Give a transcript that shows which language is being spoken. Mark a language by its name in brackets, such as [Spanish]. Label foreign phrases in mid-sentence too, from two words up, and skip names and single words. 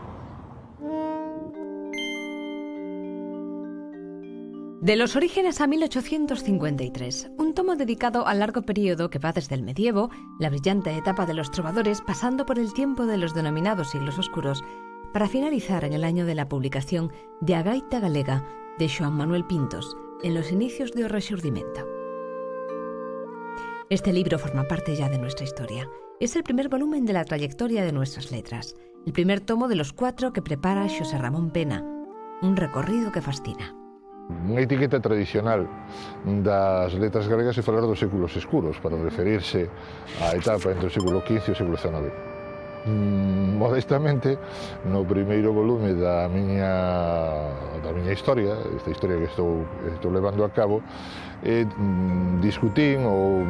[Spanish] De los orígenes a 1853, un tomo dedicado al largo periodo que va desde el medievo, la brillante etapa de los trovadores, pasando por el tiempo de los denominados siglos oscuros, para finalizar en el año de la publicación de A Gaita Galega de Xoán Manuel Pintos, en los inicios de O Rexurdimento. Este libro forma parte ya de nuestra historia. Es el primer volumen de la trayectoria de nuestras letras, el primer tomo de los 4 que prepara Xosé Ramón Pena, un recorrido que fascina. [Galician] Unha etiqueta tradicional das letras galegas é falar dos séculos escuros para referirse á etapa entre o século XV e o século XIX. Modestamente, no primeiro volume da miña historia, esta historia que estou levando a cabo, discutín ou